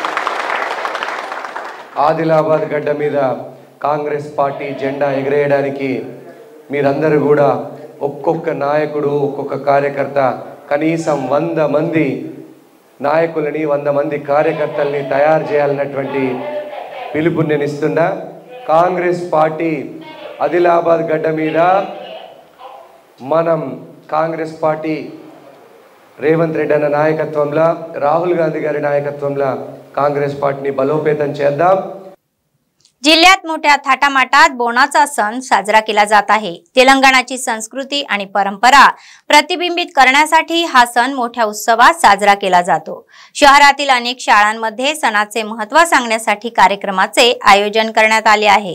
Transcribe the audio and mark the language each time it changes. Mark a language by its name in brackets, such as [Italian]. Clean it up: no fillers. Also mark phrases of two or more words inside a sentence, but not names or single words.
[Telugu] ఆదిలాబాద్ గడ్డ మీద కాంగ్రెస్ పార్టీ జెండా ఎగరేయడానికి మీరందరూ కూడా ఒక్కొక్క నాయకుడు ఒక్కొక్క కార్యకర్త కనీసం 100 మంది నాయకులని 100 మంది కార్యకర్తల్ని తయారు చేయాలన్నటువంటి పిలుపు నేను ఇస్తున్నా. కాంగ్రెస్ పార్టీ ఆదిలాబాద్ గడ్డ మీద మనం కాంగ్రెస్ పార్టీ రేవంత్ రెడ్డి అన్న నాయకత్వంలో రాహుల్ గాంధీ గారి నాయకత్వంలో కాంగ్రెస్ పార్టీని బలోపేతం చేద్దాం. [Marathi] जिल्ह्यात मोठ्या थाटामाटात बोनाचा सण साजरा केला जात आहे। तेलंगणाची संस्कृती आणि परंपरा प्रतिबिंबित करण्यासाठी हा सण मोठ्या उत्सवात साजरा केला जातो। शहरातील अनेक शाळांमध्ये सणाचे महत्त्व सांगण्यासाठी कार्यक्रमाचे आयोजन करण्यात आले आहे।